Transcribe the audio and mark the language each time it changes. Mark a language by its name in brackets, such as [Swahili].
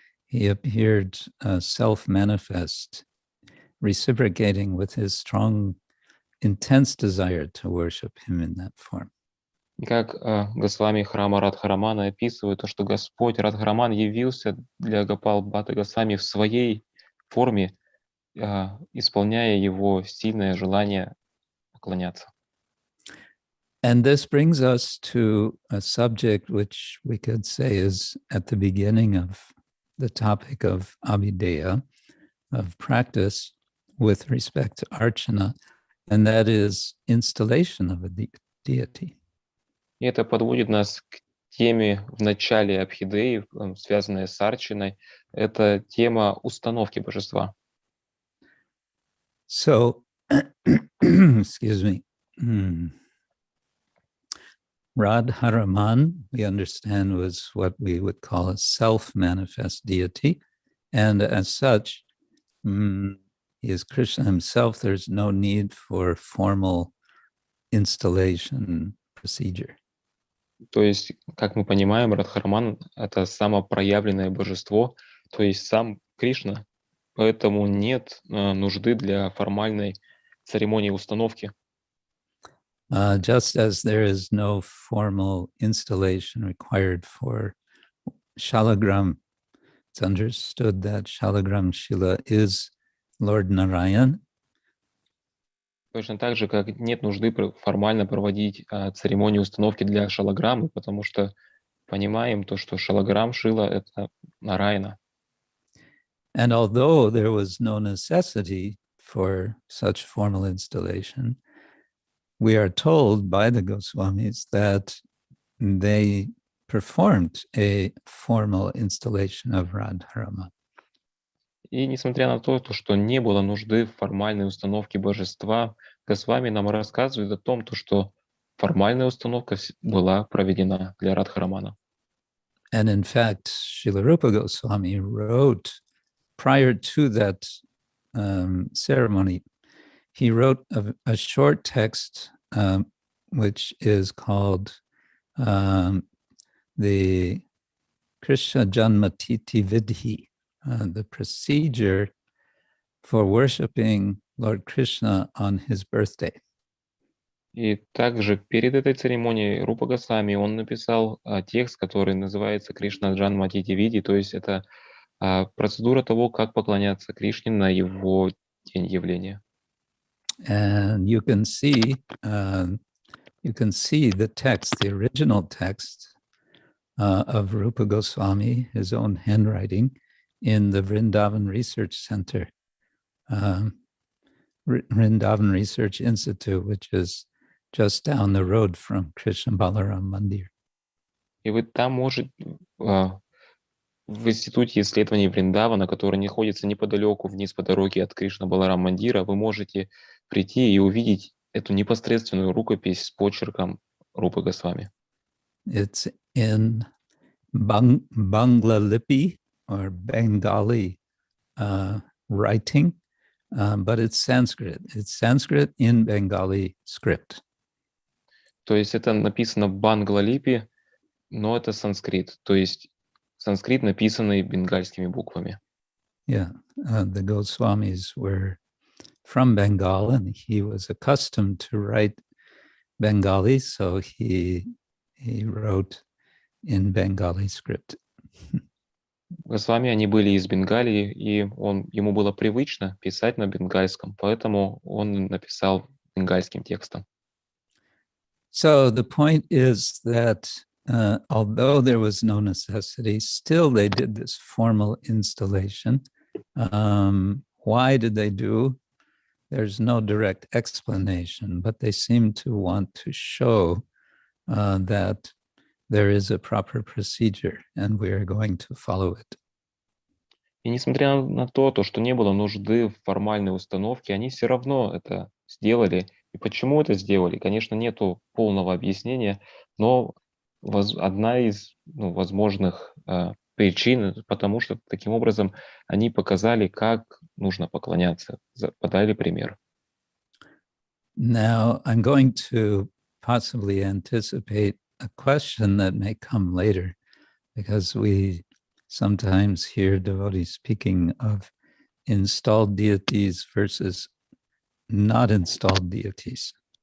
[English] He appeared self-manifest, reciprocating with his strong, intense desire to worship him in that form. [Russian] И как Госвами храма Радхарамана описывает, то, что Господь Радхараман явился для Гопал Бхатты Госвами в своей форме, исполняя его сильное желание поклоняться. [English] And this brings us to a subject which we could say is at the beginning of the topic of Abidiyah, of practice with respect to Archana, and that is installation of a deity. [Russian] И это подводит нас к теме в начале Абхидеи, связанной с Арчаной. Это тема установки божества. [English] So, excuse me. Radharaman, we understand, was what we would call a self-manifest deity. And as such, he is Krishna himself. There's no need for formal installation procedure. [Russian] То есть, как мы понимаем, Радхараман — это самопроявленное божество, то есть сам Кришна, поэтому нет нужды для формальной церемонии установки. [English] Just as there is no formal installation required for Shalagram, it's understood that Shalagram Shila is Lord Narayan. [Russian] Точно так же, как нет нужды формально проводить церемонию установки для шалаграммы, потому что понимаем то, что шалаграм Шила — это Нараяна. [English] And although there was no necessity for such formal installation, we are told by the Goswamis that they performed a formal installation of Radharaman. [Russian] И несмотря на то, что не было нужды в формальной установке божества, Госвами нам рассказывает о том, что формальная установка была проведена для Радхарамана. [English] And in fact, Srila Rupa Goswami wrote, prior to that ceremony, he wrote a short text which is called the Krishna Janmatiti Vidhi, the procedure for worshiping Lord Krishna on his birthday. [Russian] И также перед этой церемонией Рупа Госвами он написал текст, который называется Кришна Джанмати Види, то есть это процедура того, как поклоняться Кришне на его день явления. [English] And you can see the text, the original text of Rupa Goswami, his own handwriting, in the Vrindavan Research Center, Vrindavan Research Institute, which is just down the road from Krishna Balaram Mandir. [Russian] И вы там можете, в Институте исследований Вриндавана, который находится неподалеку вниз по дороге от Кришна Баларам Мандира, вы можете прийти и увидеть эту непосредственную рукопись с почерком Рупы Госвами. [English] It's in Bangla Lipi or Bengali writing, but it's Sanskrit. It's Sanskrit in Bengali script. [Russian] То есть это написано в Бангла-липи, но это санскрит, то есть санскрит, написанный бенгальскими буквами. [English] Yeah, the Goswamis were from Bengal, and he was accustomed to write Bengali, so he wrote in Bengali script. [Russian] Госвами, они были из Бенгалии, и ему было привычно писать на бенгальском, поэтому он написал бенгальским текстом. [English] So the point is that although there was no necessity, still they did this formal installation. Why did they do? There's no direct explanation, but they seem to want to show that there is a proper procedure, and we are going to follow it. [Russian] И несмотря на то, что не было нужды в формальной установке, они все равно это сделали. И почему это сделали? Конечно, нету полного объяснения, но одна из возможных причин, потому что таким образом они показали, как нужно поклоняться, подали пример. [English] Now, I'm going to possibly anticipate a question that may come later, because we sometimes hear devotees speaking of installed deities versus not installed deities.